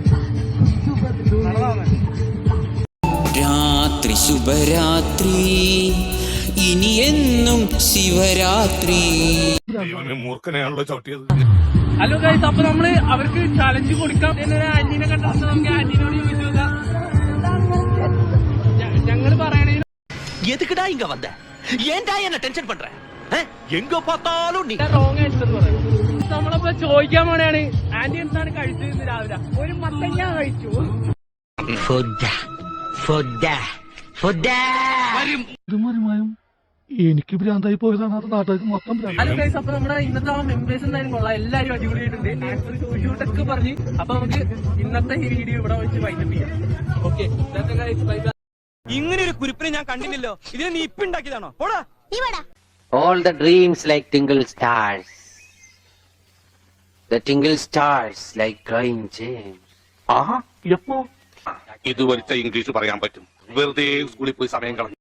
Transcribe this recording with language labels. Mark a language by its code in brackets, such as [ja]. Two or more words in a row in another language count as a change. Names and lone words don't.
[ml] രാത്രി ശുഭരാത്രി, ഇനി എന്നും ശിവരാത്രി. മൂർഖനെയാണല്ലോ ചവിട്ടിയത്. [en] hello guys, [ml] അപ്പൊ നമ്മള് അവർക്ക് ചലഞ്ച് കൊടുക്കാം. ആന്റീനെ കണ്ടിട്ട് നമുക്ക് ആന്റീനോട് ചോദിച്ചു നോക്കാം. ഞങ്ങള് പറയണേ [ta] எதுக்குடா இங்க வந்த? ஏன்டா என்ன டென்ஷன் பண்ற? எங்க பார்த்தாலும் நீ [en] wrong answer [ml] പറയും. നമ്മളപ്പോ ചോദിക്കാൻ പോണെയാണ്. ആന്റി എന്താണ് കഴിച്ചത് രാവിലെ? ഒരു മത്തങ്ങ കഴിച്ചു. എനിക്ക് ഭ്രാന്തായി പോയതാണ്. അത് നാട്ടുകാർക്ക് മൊത്തം [en] hello guys, [ml] അപ്പൊ നമ്മുടെ ഇന്നത്തെ മെമ്പേഴ്സ് എന്തായാലും കൊള്ളാം. എല്ലാരും അടിപൊളിയായിട്ടുണ്ട്. ആൻസർ ചോദിച്ചോട്ടൊക്കെ പറഞ്ഞ്. അപ്പൊ നമുക്ക് ഇന്നത്തെ ഈ വീഡിയോ ഇവിടെ വെച്ച് വൈൻഡപ്പ് ചെയ്യാം. [en] okay, bye bye. [ml] ഇങ്ങനെ ഒരു കുരിപ്പിനെ ഞാൻ കണ്ടില്ലല്ലോ. ഇതിനെ നീ ഇപ്പൊ ഉണ്ടാക്കിയതാണോ? പോടാ. [en] All the dreams like tingle stars. The tingle stars like crying James. [ml] ഇത് വലിച്ച ഇംഗ്ലീഷ് പറയാൻ പറ്റും. വെറുതെ സ്കൂളിൽ പോയി സമയം കളഞ്ഞു.